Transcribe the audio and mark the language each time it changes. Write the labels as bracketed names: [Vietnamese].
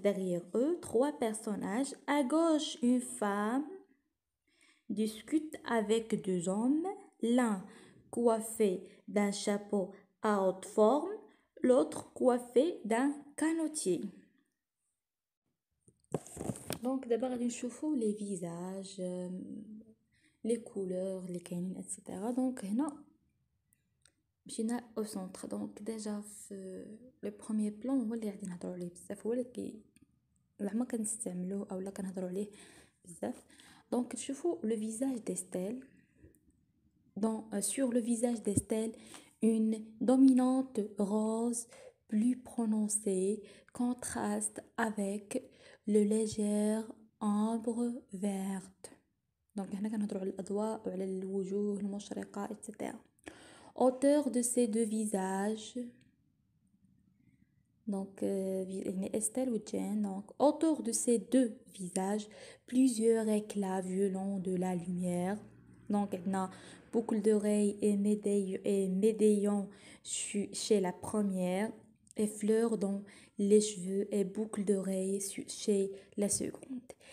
[French] Derrière eux, trois personnages. À gauche, une femme discute avec deux hommes, l'un coiffé d'un chapeau à haute forme, l'autre coiffé d'un canotier. Donc d'abord [Arabic] غادي نشوفوا [French] les visages, les couleurs [Arabic] اللي كاينين [French] etc. Donc [Arabic] هنا مشينا [French] au centre. Donc déjà [Arabic] في [French] le premier plan [Arabic] هو اللي غادي نهضروا عليه بزاف، هو اللي زعما كنستعملوه اولا كنهضروا عليه بزاف. [French] Donc [Arabic] تشوفوا [French] le visage d'Estelle. Sur le visage d'Estelle, une dominante rose plus prononcée contraste avec le légère ombre verte. [Arabic] Donc هنا كنهضروا على الأضواء وعلى الوجوه المشرقة etc. [French] Hauteur de ces deux visages. Donc Estelle ou Jane. Donc autour de ces deux visages, plusieurs éclats violents de la lumière Donc on a boucle d'oreille et médaillon chez la première et fleurs dans les cheveux et boucle d'oreille chez la seconde.